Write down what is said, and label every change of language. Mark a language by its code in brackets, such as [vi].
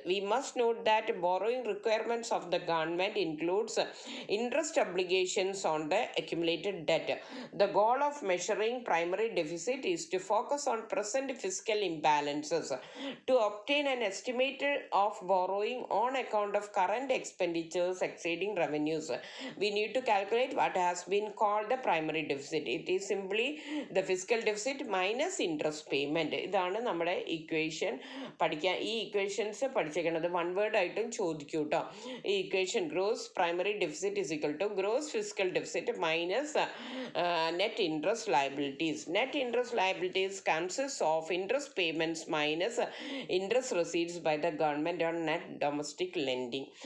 [en] We must note that borrowing requirements of the government includes interest obligations on the accumulated debt. The goal of measuring primary deficit is to focus on present fiscal imbalances to obtain an estimate of borrowing on account of current expenditures exceeding revenues. We need to calculate what has been called the primary deficit. It is simply the fiscal deficit minus interest payment. [ml] ഇതാണ് നമ്മുടെ equation പഠിക്കാൻ. ഈ equations പഠിച്ചേക്കുന്നത് one word ആയിട്ടും ചോദിക്കും കേട്ടോ. ഈ equation [en] Gross primary deficit is equal to gross fiscal deficit minus net interest liabilities. Net interest liabilities consist of interest payments minus interest receives by the government on net domestic lending.